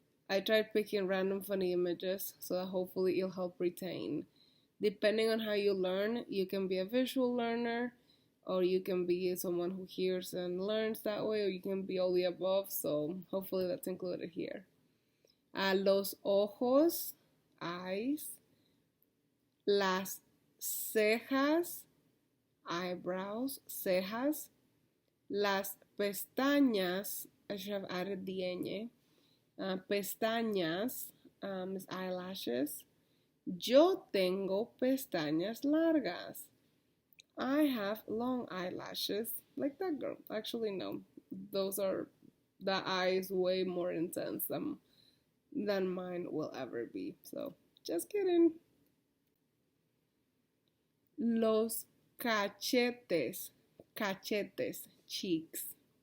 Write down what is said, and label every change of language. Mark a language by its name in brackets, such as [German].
[English] I tried picking random funny images so that hopefully it'll help retain. Depending on how you learn, you can be a visual learner, or you can be someone who hears and learns that way, or you can be all the above, so hopefully that's included here. [Spanish] Los ojos, eyes. Las cejas, eyebrows, cejas. Las pestañas, [English] I should have added the ñ. Pestañas is eyelashes. [Spanish] Yo tengo pestañas largas. [English] I have long eyelashes, like that girl. Actually, no. The eye is way more intense than mine will ever be. So, just kidding. [Spanish] Los cachetes, cachetes, cheeks.